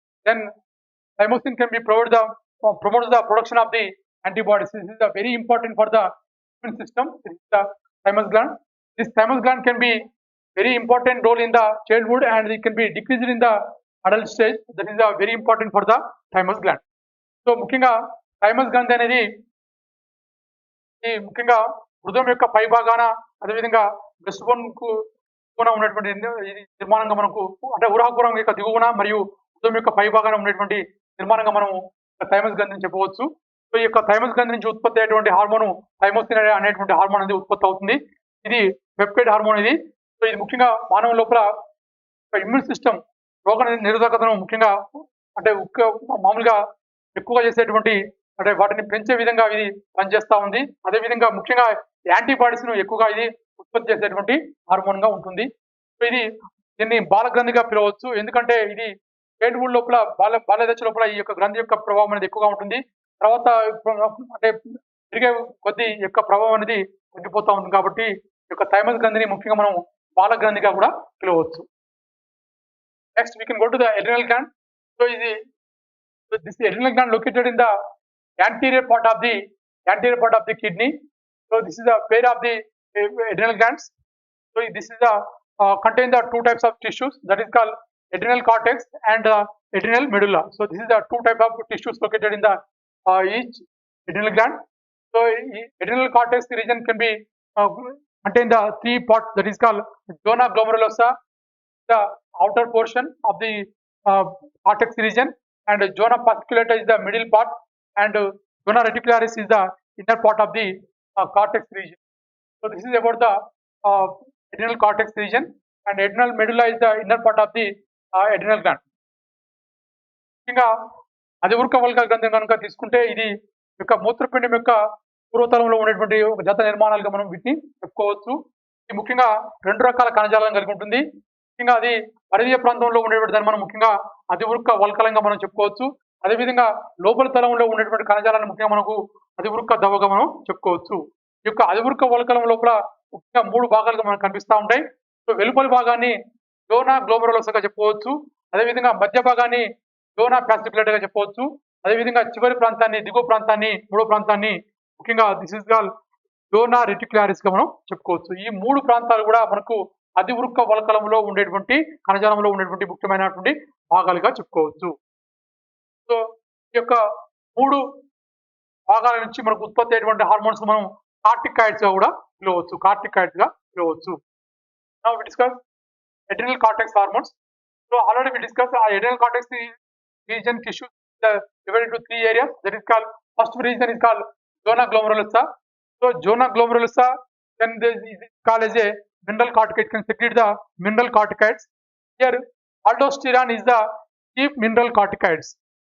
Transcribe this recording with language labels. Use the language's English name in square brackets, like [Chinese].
[English] Then thymosin can be promotes the production of the antibodies. This is very important for the immune system. This is the thymus gland. This thymus gland can be very important role in the childhood and it can be decreased in the adult stage. That is very important for the thymus gland. [Telugu] So ముఖ్యంగా thymus గ్రంథి అనేది ఈ ముఖ్యంగా హృదయం యొక్క పై భాగాన అదేవిధంగా breast bone కు ఉన్నటువంటి నిర్మాణంగా మనకు అంటే ఉరాకురం యొక్క దిగువన మరియు హృదయం యొక్క పై భాగాన ఉన్నటువంటి నిర్మాణంగా మనము థైమస్ గ్రంథిని చెప్పవచ్చు. సో ఈ యొక్క థైమస్ గ్రంథి నుంచి ఉత్పత్తి అయ్యేటువంటి హార్మోన్ థైమోసిన్ అనేటువంటి హార్మోన్ అనేది ఉత్పత్తి అవుతుంది. ఇది పెప్టైడ్ హార్మోన్ ఇది. సో ఇది ముఖ్యంగా మానవ లోపల ఇమ్యూన్ సిస్టమ్ రోగ నిరోధకతను ముఖ్యంగా అంటే మామూలుగా ఎక్కువగా చేసేటువంటి అంటే వాటిని పెంచే విధంగా ఇది పనిచేస్తా ఉంది. అదేవిధంగా ముఖ్యంగా యాంటీబాడీస్ ను ఎక్కువగా ఇది ఉత్పత్తి చేసేటువంటి హార్మోన్ గా ఉంటుంది. సో దీన్ని బాలగ్రంథిగా పిలవచ్చు. ఎందుకంటే ఇది చైల్డ్హుడ్ లోపల బాల్య దశ లోపల ఈ యొక్క గ్రంథి యొక్క ప్రభావం అనేది ఎక్కువగా ఉంటుంది. తర్వాత అంటే పెరిగే కొద్ది యొక్క ప్రభావం అనేది తగ్గిపోతా ఉంటుంది. కాబట్టి ఈ యొక్క థైమస్ గ్రంథిని ముఖ్యంగా మనం బాలగ్రంథిగా కూడా పిలవచ్చు. [English] Next we can go to the adrenal gland. So this adrenal gland located in the anterior part of the anterior part of the kidney. So this is the pair of the adrenal glands. So this is the contain the two types of tissues, that is called adrenal cortex and adrenal medulla. So this is the two type of tissues located in the each adrenal gland. So adrenal cortex region can be contain the three parts, that is called zona glomerulosa, the outer portion of the cortex region, and zona fasciculata is the middle part, and zona reticularis is the inner part of the cortex region. So this is about the adrenal cortex region, and adrenal medulla is the inner part of the adrenal gland. [Telugu] ఇంకా అధివృక్క వల్క గ్రంథం కనుక తీసుకుంటే ఇది యొక్క మూత్రపిండం యొక్క పూర్వతలంలో ఉన్నటువంటి ఒక జత నిర్మాణాలుగా మనం వీటిని చెప్పుకోవచ్చు. ఇది ముఖ్యంగా రెండు రకాల కణజాలను కలిగి ఉంటుంది. ముఖ్యంగా అది పరిధీయ ప్రాంతంలో ఉండేటువంటి దాన్ని మనం ముఖ్యంగా అధివృక్క వల్కలంగా మనం చెప్పుకోవచ్చు. అదేవిధంగా లోపల తలంలో ఉండేటువంటి కణజాలను ముఖ్యంగా మనకు అధివృక్క దవగా మనం చెప్పుకోవచ్చు. ఈ యొక్క అధివృక్క వల్కలం లోపల ముఖ్యంగా మూడు భాగాలుగా మనకు కనిపిస్తూ ఉంటాయి. సో వెలుపలి భాగాన్ని జోనా గ్లోమెరులోసగా చెప్పుకోవచ్చు. అదేవిధంగా మధ్య భాగాన్ని జోనా ఫ్యాసిక్యులేటగా చెప్పవచ్చు. అదేవిధంగా చివరి ప్రాంతాన్ని దిగువ ప్రాంతాన్ని మూడో ప్రాంతాన్ని ముఖ్యంగా [English] this is call [Telugu] జోనా రెటిక్యులారిస్ గా మనం చెప్పుకోవచ్చు. ఈ మూడు ప్రాంతాలు కూడా మనకు అధివృక్క వల్కలంలో ఉండేటువంటి కణజాలంలో ఉండేటువంటి ముఖ్యమైనటువంటి భాగాలుగా చెప్పుకోవచ్చు. సో ఈ యొక్క మూడు భాగాల నుంచి మనకు ఉత్పత్తి అయ్యేటువంటి హార్మోన్స్ మనం కార్టికాయిడ్స్ గా కూడా పిలవచ్చు. కార్టికాయిడ్స్ గా పిలవచ్చు. [English] Now we discuss adrenal cortex hormones. So already we discussed adrenal cortex region tissue divided into three areas. That is called, first region is called zona glomerulosa. So zona glomerulosa, then this is called as a mineral corticoid, can secrete the mineral corticoids. Here aldosterone is the chief mineral corticoids.